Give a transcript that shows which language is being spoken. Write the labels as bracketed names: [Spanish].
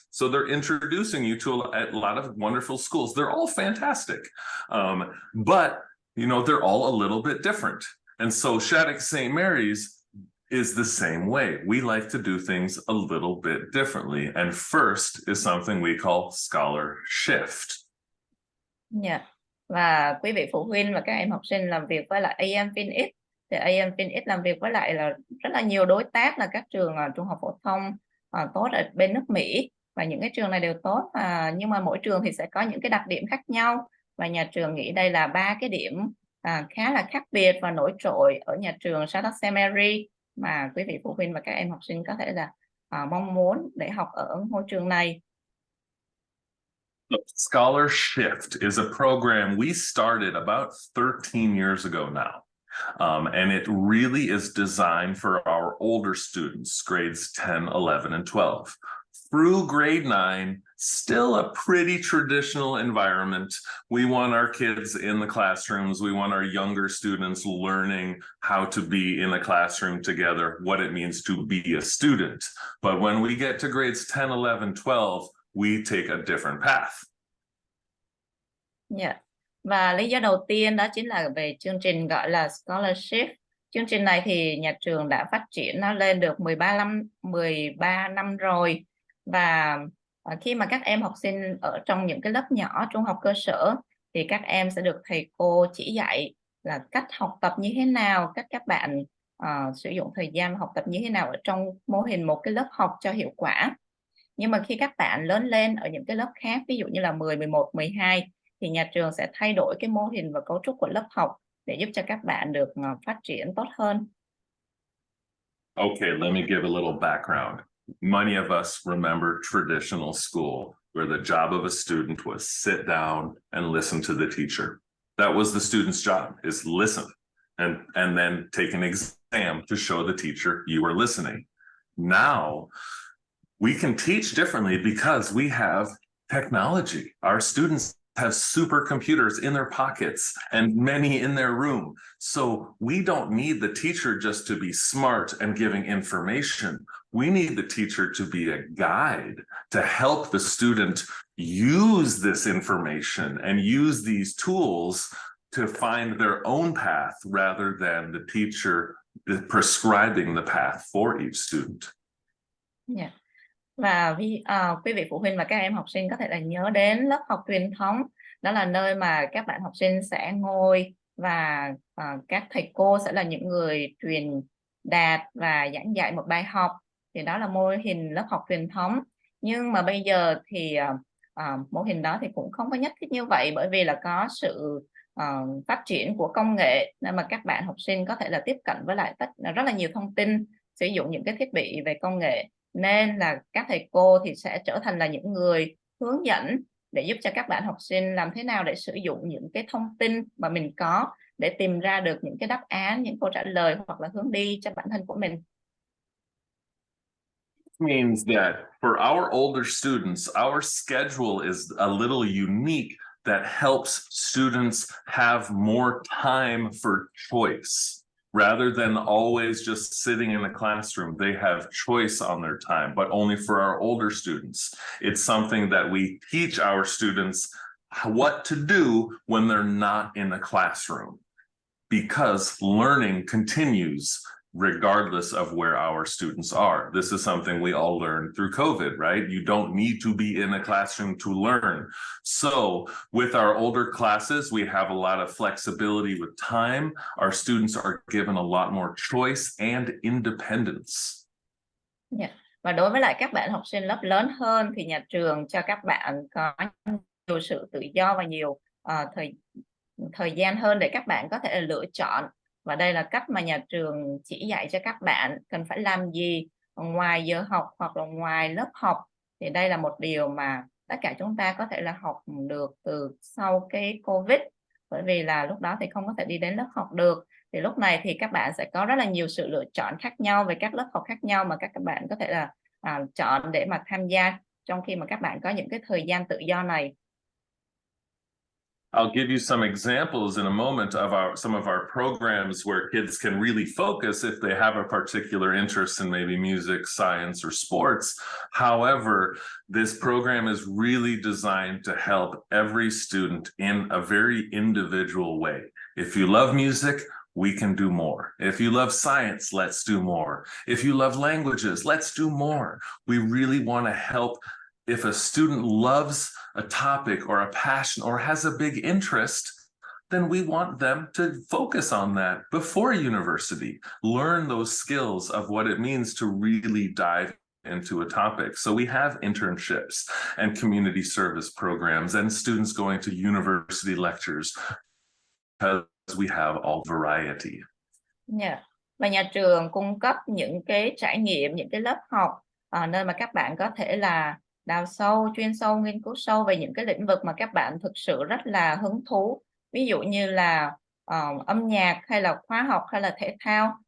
[English] So they're introducing you to a lot of wonderful schools. They're all fantastic. But, they're all a little bit different. And so Shattuck-St. Mary's is the same way. We like to do things a little bit differently. And first is something we call scholar shift. [Vietnamese] Dạ. Và quý vị phụ huynh và các em học sinh làm việc với lại AMVNX, thì AMVNX làm việc với lại là rất là nhiều đối tác là các trường trung học phổ thông tốt ở bên nước Mỹ, và những cái trường này đều tốt, nhưng mà mỗi trường thì sẽ có những cái đặc điểm khác nhau, và nhà trường nghĩ đây là 3 cái điểm khá là khác biệt và nổi trội ở nhà trường Shattuck-St. Mary mà quý vị phụ huynh và các em học sinh có thể là mong muốn để học ở ngôi trường này. [English] Look, Scholar Shift is a program we started about 13 years ago now. And it really is designed for our older students, grades 10, 11, and 12. Through grade 9, still a pretty traditional environment. We want our kids in the classrooms. We want our younger students learning how to be in a classroom together, what it means to be a student. But when we get to grades 10, 11, 12, we take a different path. Yeah. [Vietnamese] Và lý do đầu tiên đó chính là về chương trình gọi là Scholarship. Chương trình này thì nhà trường đã phát triển nó lên được 13 năm rồi. Và khi mà các em học sinh ở trong những cái lớp nhỏ trung học cơ sở thì các em sẽ được thầy cô chỉ dạy là cách học tập như thế nào, cách các bạn sử dụng thời gian học tập như thế nào ở trong mô hình một cái lớp học cho hiệu quả. Nhưng mà khi các bạn lớn lên ở những cái lớp khác, ví dụ như là 10, 11, 12, thì nhà trường sẽ thay đổi cái mô hình và cấu trúc của lớp học để giúp cho các bạn được phát triển tốt hơn. [English] Okay, let me give a little background. Many of us remember traditional school, where the job of a student was sit down and listen to the teacher. That was the student's job, is listen, and then take an exam to show the teacher you were listening. Now, we can teach differently because we have technology. Our students have supercomputers in their pockets and many in their room. So we don't need the teacher just to be smart and giving information. We need the teacher to be a guide to help the student use this information and use these tools to find their own path rather than the teacher prescribing the path for each student. Yeah. [Vietnamese] Và quý vị phụ huynh và các em học sinh có thể là nhớ đến lớp học truyền thống. Đó là nơi mà các bạn học sinh sẽ ngồi và các thầy cô sẽ là những người truyền đạt và giảng dạy một bài học. Thì đó là mô hình lớp học truyền thống. Nhưng mà bây giờ thì mô hình đó thì cũng không có nhất thiết như vậy, bởi vì là có sự phát triển của công nghệ, nên mà các bạn học sinh có thể là tiếp cận với lại rất là nhiều thông tin, sử dụng những cái thiết bị về công nghệ. Nên là các thầy cô thì sẽ trở thành là những người hướng dẫn để giúp cho các bạn học sinh làm thế nào để sử dụng những cái thông tin mà mình có để tìm ra được những cái đáp án, những câu trả lời hoặc là hướng đi cho bản thân của mình. [English] Means that for our older students, our schedule is a little unique that helps students have more time for choice. Rather than always just sitting in a classroom, they have choice on their time, but only for our older students. It's something that we teach our students what to do when they're not in a classroom, because learning continues regardless of where our students are. This is something we all learned through COVID, right? You don't need to be in a classroom to learn. So with our older classes, we have a lot of flexibility with time. Our students are given a lot more choice and independence. Yeah. [Vietnamese] Và đối với lại các bạn học sinh lớp lớn hơn thì nhà trường cho các bạn có nhiều sự tự do và nhiều thời gian hơn để các bạn có thể lựa chọn. Và đây là cách mà nhà trường chỉ dạy cho các bạn cần phải làm gì ngoài giờ học hoặc là ngoài lớp học. Thì đây là một điều mà tất cả chúng ta có thể là học được từ sau cái Covid. Bởi vì là lúc đó thì không có thể đi đến lớp học được. Thì lúc này thì các bạn sẽ có rất là nhiều sự lựa chọn khác nhau về các lớp học khác nhau mà các bạn có thể là chọn để mà tham gia trong khi mà các bạn có những cái thời gian tự do này. [English] I'll give you some examples in a moment of some of our programs where kids can really focus if they have a particular interest in maybe music, science, or sports. However, this program is really designed to help every student in a very individual way. If you love music, we can do more. If you love science, let's do more. If you love languages, let's do more. We really want to help. If a student loves a topic or a passion or has a big interest, then we want them to focus on that before university, learn those skills of what it means to really dive into a topic. So we have internships and community service programs and students going to university lectures because we have all variety. Yeah. [Vietnamese] Và nhà trường cung cấp những cái trải nghiệm, những cái lớp học nơi mà các bạn có thể là đào sâu, chuyên sâu, nghiên cứu sâu về những cái lĩnh vực mà các bạn thực sự rất là hứng thú. Ví dụ như là âm nhạc hay là khoa học hay là thể thao.